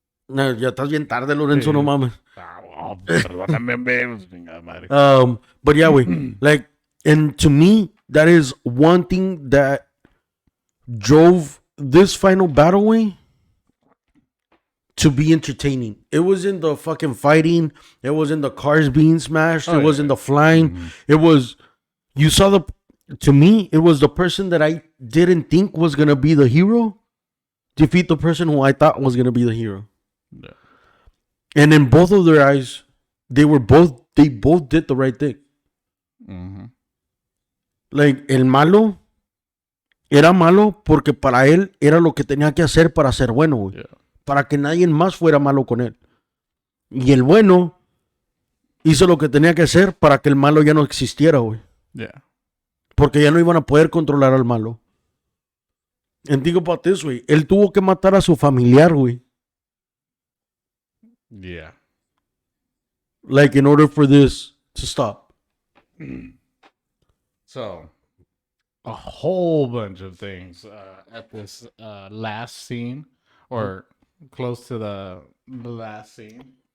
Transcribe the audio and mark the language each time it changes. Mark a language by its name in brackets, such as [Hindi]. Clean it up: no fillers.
[Spanish] No, ya estás bien tarde, Lorenzo, no mames. Perdóname, madre. [English] But yeah, güey. Like, and to me, that is one thing that drove this final battle, way to be entertaining. It was in the fucking fighting. It was in the cars being smashed. Oh, it was yeah. in the flying. It was, you saw to me, it was the person that I didn't think was going to be the hero defeat the person who I thought was going to be the hero. Yeah. And in both of their eyes, they both did the right thing. Mm-hmm. [Spanish] Like, el malo era malo porque para él era lo que tenía que hacer para ser bueno, güey. [English] Yeah. [Spanish] Para que nadie más fuera malo con él. Y el bueno hizo lo que tenía que hacer para que el malo ya no existiera, güey. [English] Yeah. [Spanish] Porque ya no iban a poder controlar al malo. [English] And think about this, güey. [Spanish] Él tuvo que matar a su familiar, güey. [English] Yeah. Like, in order for this to stop. So, a whole bunch of things at this last scene, or close to the last scene.